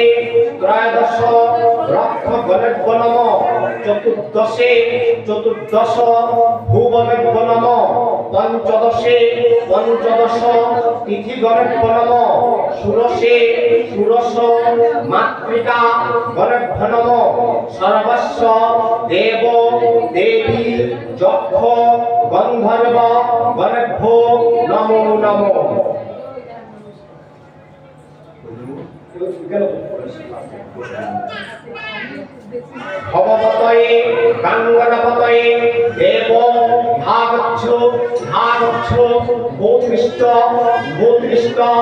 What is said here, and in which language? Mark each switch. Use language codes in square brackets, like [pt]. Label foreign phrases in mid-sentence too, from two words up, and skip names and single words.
[sa] ত্রয়োদশ রক্ষ গণেভ্যো নমঃ চতুর্দশে চতুর্দশ ভুবনেভ্যো নমঃ পঞ্চদশে পঞ্চদশ তিথি গণেভ্যো নমঃ ষোড়শে ষোড়শ মাতৃকা গণেভ্যো নমঃ সর্বস্ব দেব দেবী যক্ষ গন্ধর্ব গণেভ্যো নমো নমঃ। ভগবতে গঙ্গনপতয়ে দেব ভাগচ্ছ ভূমিষ্ঠ ভূমিষ্ঠ